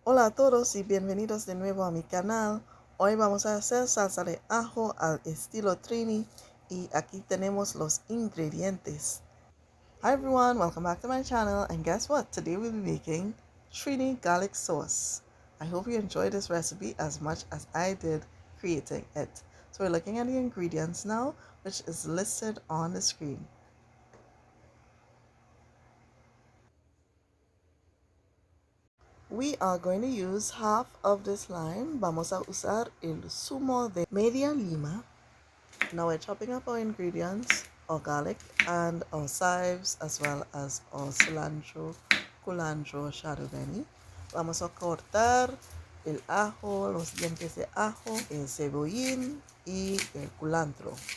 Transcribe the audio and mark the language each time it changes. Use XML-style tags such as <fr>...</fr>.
<es>Hola a todos y bienvenidos de nuevo a mi canal. Hoy vamos a hacer salsa de ajo al estilo Trini y aquí tenemos los ingredientes.</es> <en>Hi everyone, welcome back to my channel, and guess what? Today we'll be making Trini garlic sauce. I hope you enjoyed this recipe as much as I did creating it. So we're looking at the ingredients now, which is listed on the screen. We are going to use half of this lime.</en> <es>Vamos a usar el zumo de media lima.</es> <en>Now we're chopping up our ingredients, our garlic and our chives, as well as our cilantro, culantro, chadon, beni.</en> <es>Vamos a cortar el ajo, los dientes de ajo, el cebollín y el culantro.</es>